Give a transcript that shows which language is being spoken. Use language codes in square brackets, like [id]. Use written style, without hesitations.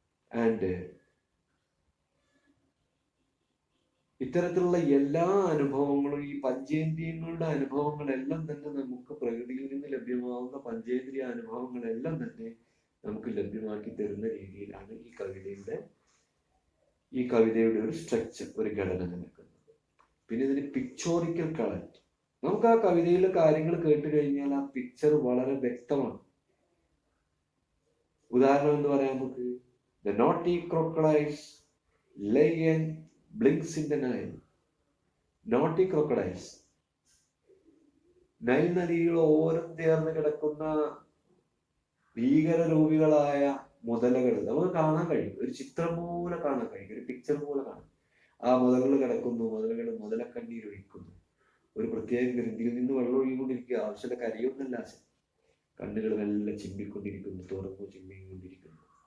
[ml] And ഇത്തരത്തിലുള്ള എല്ലാ അനുഭവങ്ങളും, ഈ പഞ്ചേന്ദ്രിയങ്ങളുടെ അനുഭവങ്ങളെല്ലാം തന്നെ നമുക്ക് പ്രകൃതിയിൽ നിന്ന് ലഭ്യമാവുന്ന പഞ്ചേന്ദ്രിയ അനുഭവങ്ങളെല്ലാം തന്നെ നമുക്ക് ലഭ്യമാക്കി തരുന്ന രീതിയിലാണ് ഈ കവിതയുടെ ഒരു സ്ട്രക്ചർ, ഒരു ഘടന നിൽക്കുന്നത്. പിന്നെ ഇതിന് പിക്ചോറിക്കൽ കളക്ട്, നമുക്ക് ആ കവിതയിലെ കാര്യങ്ങൾ കേട്ട് കഴിഞ്ഞാൽ ആ പിക്ചർ വളരെ വ്യക്തമാണ്. ഉദാഹരണം എന്ന് പറയാൻ നമുക്ക്, [en] the naughty crocodiles lay and blinks in the Nile. [ml] naughty crocodiles, Nile നദിയിൽ ഓരം ചേർന്ന് കിടക്കുന്ന ഭീകരരൂപികളായ മുതലകൾ നമുക്ക് കാണാൻ കഴിയും. ഒരു ചിത്രം പോലെ കാണാൻ കഴിയും, ഒരു പിക്ചർ പോലെ കാണാം. ആ മുതലകൾ കിടക്കുന്നു, മുതലക്കണ്ണീർ ഒഴിക്കുന്നു, ഒരു പ്രത്യേക ഗ്രന്ഥിയിൽ നിന്ന് വെള്ളം ഒഴുകിക്കൊണ്ടിരിക്കുക, ആവശ്യമുള്ള കരയൊന്നല്ല, കണ്ണുകൾ മെല്ലെ ചിമ്മിക്കൊണ്ടിരിക്കുന്നു, തുറന്നു ചിമ്മിക്കൊണ്ടിരിക്കുന്നു.